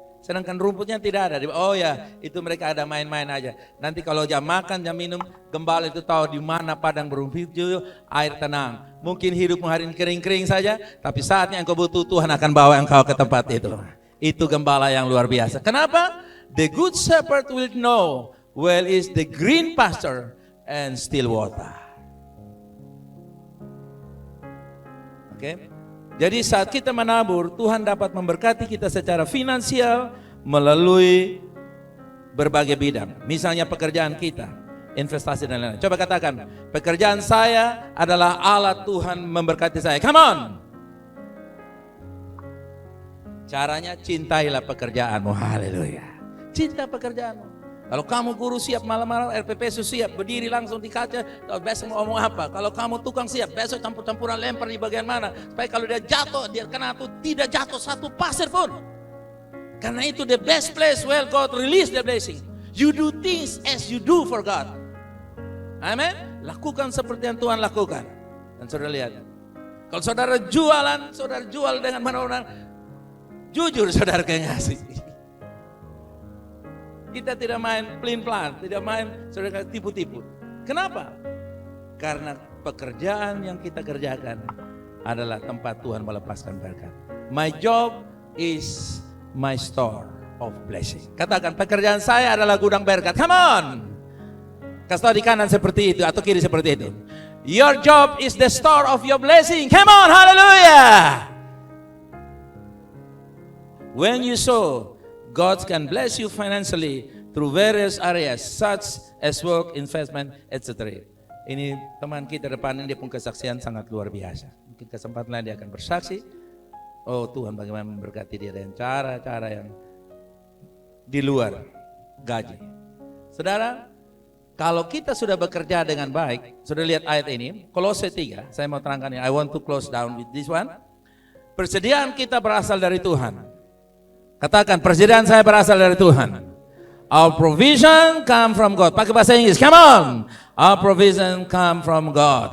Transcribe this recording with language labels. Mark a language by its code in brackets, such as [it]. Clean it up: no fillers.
[id] Sedangkan rumputnya tidak ada. Oh ya, itu mereka ada main-main aja. Nanti kalau jam makan, jam minum, gembala itu tahu di mana padang berumput, air tenang. Mungkin hidupmu hari ini kering-kering saja, tapi saatnya engkau butuh, Tuhan akan bawa engkau ke tempat itu. Itu gembala yang luar biasa. Kenapa? [en] The good shepherd will know well is the green pasture and still water. [id] Oke? Jadi saat kita menabur, Tuhan dapat memberkati kita secara finansial melalui berbagai bidang. Misalnya pekerjaan kita, investasi dan lain-lain. Coba katakan, pekerjaan saya adalah alat Tuhan memberkati saya. [en] Come on! [id] Caranya cintailah pekerjaanmu. Haleluya. Cinta pekerjaanmu. Kalau kamu guru siap malam-malam, RPP siap, berdiri langsung di kaca, besok mau ngomong apa. Kalau kamu tukang siap, besok campur-campuran lempar di bagian mana. Supaya kalau dia jatuh, dia kena tuh tidak jatuh satu pasir pun. Karena itu [en] the best place where God release the blessing. You do things as you do for God. Amen. [id] Lakukan seperti yang Tuhan lakukan. Dan saudara lihat, kalau saudara jualan, saudara jual dengan mana-mana, jujur saudara ngasih. Kita tidak main pelin-pelan, tidak main saudara tipu-tipu. Kenapa? Karena pekerjaan yang kita kerjakan adalah tempat Tuhan melepaskan berkat. [en] My job is my store of blessing. [id] Katakan, pekerjaan saya adalah gudang berkat. [en] Come on. [id] Kasih tahu di kanan seperti itu atau kiri seperti itu. [en] Your job is the store of your blessing. Come on, hallelujah. When you sow, God can bless you financially through various areas such as work, investment, etc. [id] Ini teman kita depan ini dia punya kesaksian sangat luar biasa. Mungkin kesempatan lain dia akan bersaksi. Oh Tuhan bagaimana memberkati dia dengan cara-cara yang di luar gaji. Saudara, kalau kita sudah bekerja dengan baik, sudah lihat ayat ini, Kolose 3, saya mau terangkan ini. [en] I want to close down with this one. [id] Persediaan kita berasal dari Tuhan. Katakan, persediaan saya berasal dari Tuhan. [en] Our provision come from God. [id] Pakai bahasa Inggris, [en] come on. Our provision come from God.